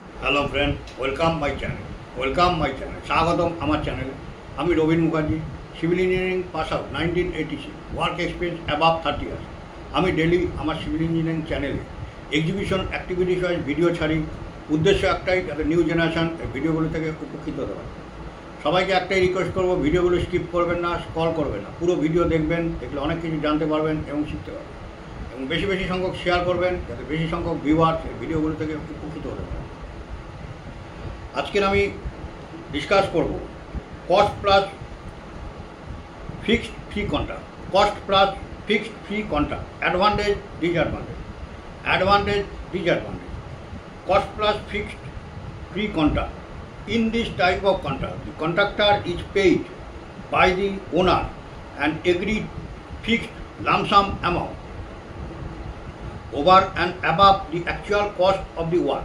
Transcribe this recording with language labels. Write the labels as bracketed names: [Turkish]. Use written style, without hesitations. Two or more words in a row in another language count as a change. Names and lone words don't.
[English] Hello friend welcome my channel [Bangla] স্বাগতম আমার চ্যানেল। আমি রবীন মুখার্জি, [English] Civil engineering pass out 1986, work experience above 30 years. [Bangla] আমি ডেলি আমার [English] civil engineering [Bangla] চ্যানেলে [English] exhibition activities wise video [Bangla] ছাড়ি। উদ্দেশ্য একটাই, যাতে [English] new generation [Bangla] এই ভিডিওগুলো থেকে উপকৃত হতে পারে। সবাইকে একটাই রিকোয়েস্ট করবো, ভিডিওগুলো স্কিপ করবেন না, স্ক্রল করবেন না, পুরো ভিডিও দেখবেন। দেখলে অনেক কিছু জানতে পারবেন এবং শিখতে পারবেন, এবং বেশি বেশি সংখ্যক শেয়ার করবেন, যাতে বেশি সংখ্যক ভিউয়ার্স এই ভিডিওগুলো থেকে উপকৃত হতে পারে। আজকের আমি ডিসকাস করব [English] cost plus fixed fee contract. Cost plus fixed fee contract, advantage disadvantage. Cost plus fixed fee contract. In this type of contract, the contractor is paid by the owner an agreed fixed lump sum amount over and above the actual cost of the work.